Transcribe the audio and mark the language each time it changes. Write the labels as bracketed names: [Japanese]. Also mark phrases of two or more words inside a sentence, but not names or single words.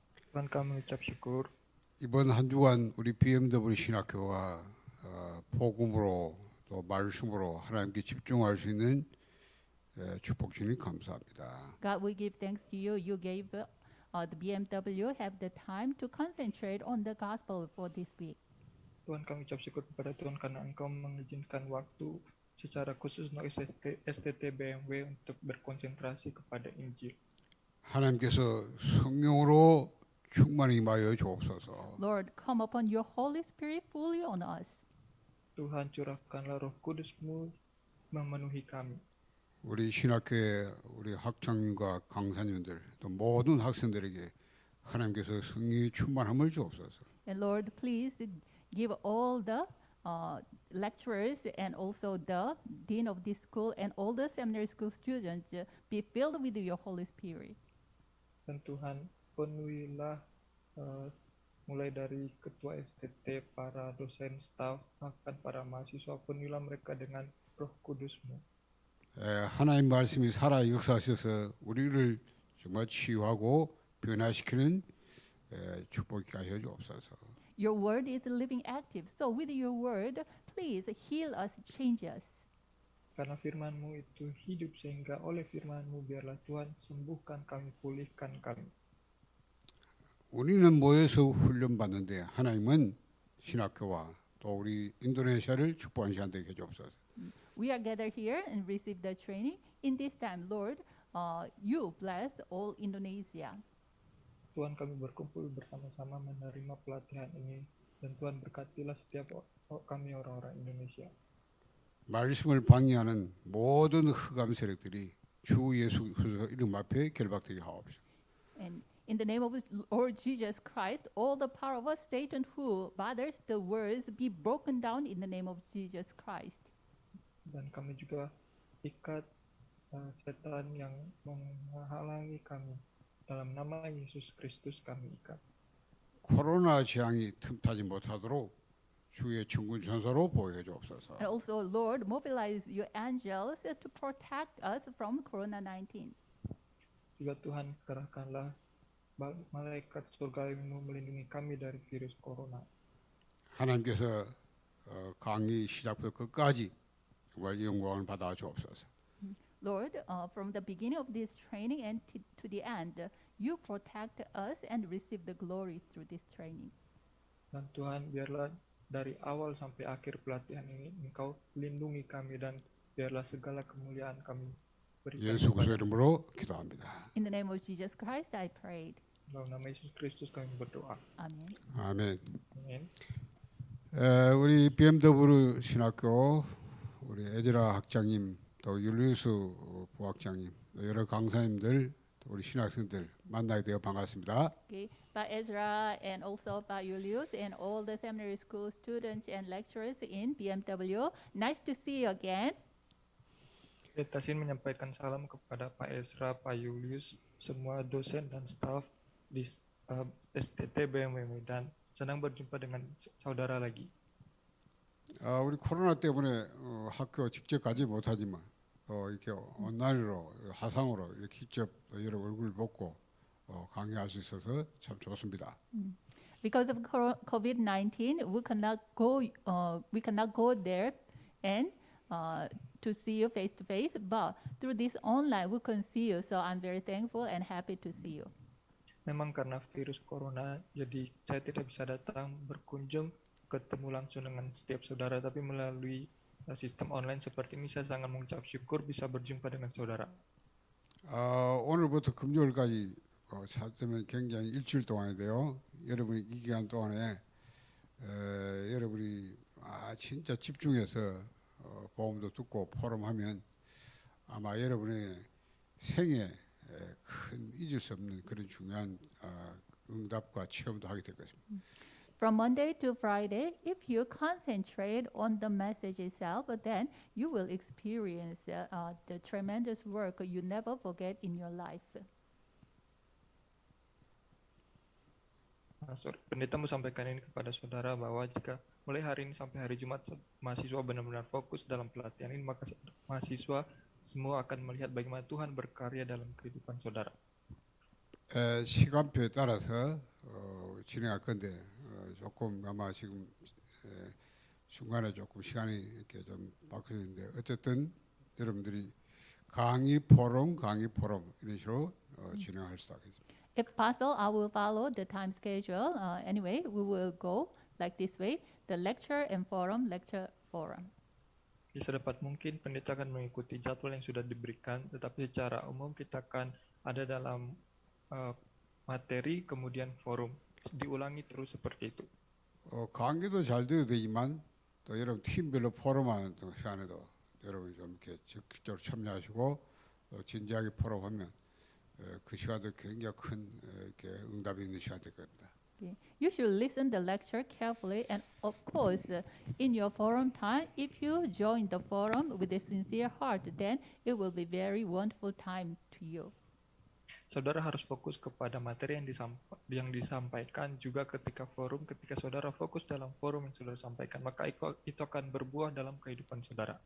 [Indonesian] Tuhan kami mengucap syukur [Korean] 이번 한 주간 우리 BMW 신학교가 복음으로 또 말씀으로 하나님께 집중할 수 있는 축복 주님 감사합니다. [English] God, we give thanks to you. You gave the BMW have the time to concentrate on the gospel for this week. [Indonesian] Tuhan kami ucap syukur kepada Tuhan karena Engkau mengizinkan waktu secara khusus untuk STT BMW untuk berkonsentrasi kepada Injil. [Korean] 하나님께서 성령으로 충만히 임하여 주옵소서. [English] Lord, come upon your Holy Spirit fully on us. [Indonesian] Tuhan curahkanlah roh kudus-Mu memenuhi kami. [Korean] 우리 신학교의 우리 학장님과 강사님들 또 모든 학생들에게 하나님께서 성령의 충만함을 주옵소서. [English] And Lord, please give all the lecturers and also the dean of this school and all the seminary school students be filled with your Holy Spirit. [Indonesian] Dan Tuhan penuhilah mulai dari ketua STT, para dosen, staf, bahkan para mahasiswa, penuhilah mereka dengan roh kudus-Mu. [Korean] 하나님 말씀이 살아 역사하셔서 우리를 정말 치유하고 변화시키는 축복이 하여 주옵소서. [English] Your word is living active. So with your word, please heal us, change us. [Indonesian] Karena firman-Mu itu hidup, sehingga oleh firman-Mu biarlah Tuhan sembuhkan kami, pulihkan kami. [Korean] 우리는 모여서 훈련받는데 하나님은 신학교와 또 우리 인도네시아를 축복하는 시간 되게 해주옵소서. [English] We are gathered here and receive the training. In this time, Lord, you bless all Indonesia. [Indonesian] Tuhan, kami berkumpul bersama-sama menerima pelatihan ini, dan Tuhan berkatilah setiap kami orang-orang Indonesia. [Korean] 말씀을 방해하는 모든 흑암 세력들이 주 예수 그리스도 이름 앞에 결박되게 하옵소서. [English] And in the name of Lord Jesus Christ, all the power of Satan who bothers the words be broken down in the name of Jesus Christ. [Indonesian] Dan kami juga ikat setan yang menghalangi kami. Dalam nama Yesus Kristus kami ikat. [Korean] 코로나 재앙이 틈타지 못하도록 주의 천군 천사로 보호해 주옵소서. [English] And also, Lord, mobilize your angels to protect us from Corona-19. [Indonesian] Juga Tuhan, kerahkanlah malaikat surga-Mu melindungi kami dari virus corona. [Korean] 하나님께서 강의 시작부터 끝까지 정말 영광을 받아 주옵소서. [English] Lord, from the beginning of this training and to the end, you protect us and receive the glory through this training. [Indonesian] Dan Tuhan, biarlah dari awal sampai akhir pelatihan ini Engkau lindungi kami, dan biarlah segala kemuliaan kami berikan [Korean] 예수 그리스도 [Indonesian] kepada. [Korean] 이름으로 기도합니다. [English] In the name of Jesus Christ, I prayed. [Indonesian] Dalam nama Yesus Kristus kami berdoa. Amen. [Korean] 아멘. [Indonesian] Amin. [Korean] 우리 BMW 신학교 우리 에즈라 학장님 또 율리우스 부학장님 여러 강사님들 또 우리 신학생들 만나게 되어 반갑습니다. [English] Okay, by Ezra and also by Julius and all the seminary school students and lecturers in BMW. Nice to see you again. [Indonesian] Tasin menyampaikan salam kepada Pak Ezra, Pak Julius, semua dosen dan staf di STT BMW, dan senang berjumpa dengan saudara lagi. [Korean] 우리 코로나 때문에 학교 직접 가지 못하지만 이렇게 온라인으로 화상으로 이렇게 직접 여러 얼굴 보고 강의할 수 있어서 참 좋습니다. [English] Because of COVID-19, we cannot go there and to see you face to face. But through this online, we can see you. So I'm very thankful and happy to see you. [Indonesian] Memang karena virus corona, jadi saya tidak bisa datang berkunjung ketemu langsung dengan setiap saudara, tapi melalui sistem online seperti ini saya sangat mengucap syukur bisa berjumpa dengan saudara. [Korean] 오늘부터 금요일까지 찾으면 굉장히 일주일 동안인데요. 여러분이 이 기간 동안에 여러분이 진짜 집중해서 보험도 듣고 포럼하면 아마 여러분의 생에 큰 잊을 수 없는 그런 중요한 응답과 체험도 하게 될 것입니다. [English] From Monday to Friday, if you concentrate on the message itself, then you will experience the tremendous work you never forget in your life. [Indonesian] Pendeta mau sampaikan ini kepada saudara bahwa jika mulai hari ini sampai hari Jumat mahasiswa benar-benar fokus dalam pelatihan ini, maka mahasiswa semua akan melihat bagaimana Tuhan berkarya dalam kehidupan saudara. [Korean] 시간표에 따라서 진행할 건데 조금 아마 지금 중간에 조금 시간이 이렇게 좀 바뀌었는데 어쨌든 여러분들이 강의 포럼 이런 식으로 진행할 수 있겠습니다. [English] If possible, I will follow the time schedule. Anyway, we will go like this way: the lecture and forum, lecture forum. [Indonesian] Sedapat mungkin pendeta akan mengikuti jadwal yang sudah diberikan, tetapi secara umum kita akan ada dalam materi kemudian forum. Diulangi terus seperti itu. [Korean] 강의도 잘 들어도 되지만 또 여러분 팀별로 포럼하는 시간에도 여러분이 좀 이렇게 적극적으로 참여하시고 진지하게 포럼하면 그 시간도 굉장히 큰 이렇게 응답이 있는 시간 될 겁니다. [English] Okay. You should listen the lecture carefully, and of course, in your forum time, if you join the forum with a sincere heart, then it will be very wonderful time to you. [Indonesian] Saudara harus fokus kepada materi yang disampaikan juga ketika saudara fokus dalam forum yang sudah disampaikan, maka itu akan berbuah dalam kehidupan saudara.